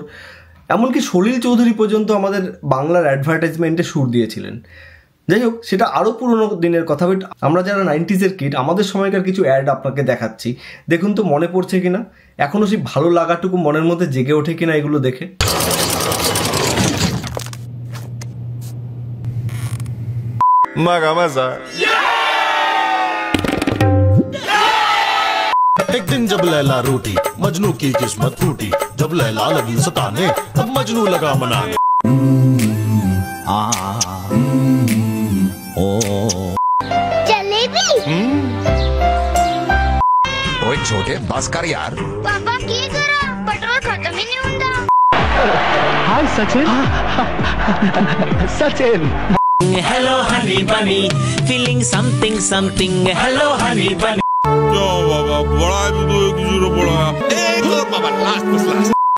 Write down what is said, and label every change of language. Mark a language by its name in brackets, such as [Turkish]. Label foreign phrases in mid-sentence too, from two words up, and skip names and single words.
[Bangla] এমনকি সলিল চৌধুরী পর্যন্ত আমাদের বাংলার অ্যাডভার্টাইজমেন্টে সুর দিয়েছিলেন। যাই হোক, সেটা আরও পুরোনো দিনের কথা। বাট আমরা যারা 90s কিড, আমাদের সময়কার কিছু অ্যাড আপনাকে দেখাচ্ছি, দেখুন তো মনে পড়ছে কিনা, এখনও সেই ভালো লাগাটুকু মনের মধ্যে জেগে ওঠে কিনা এগুলো দেখে। [Hindi] मगा मजा। एक दिन जब लैला रूठी, मजनू की किस्मत फूटी। जब लैला लगी सताने, तब मजनू लगा मनाने। जलेबी। ओए छोटे बस कर यार। पापा की करा, पेट्रोल खत्म ही नहीं होता। हाय सचिन। सचिन। [English] Hello honey bunny, feeling something something. Hello honey bunny. [Hindi] बाबा बड़ा है तो एक जीरो बड़ा है। एक और बाबा लास्ट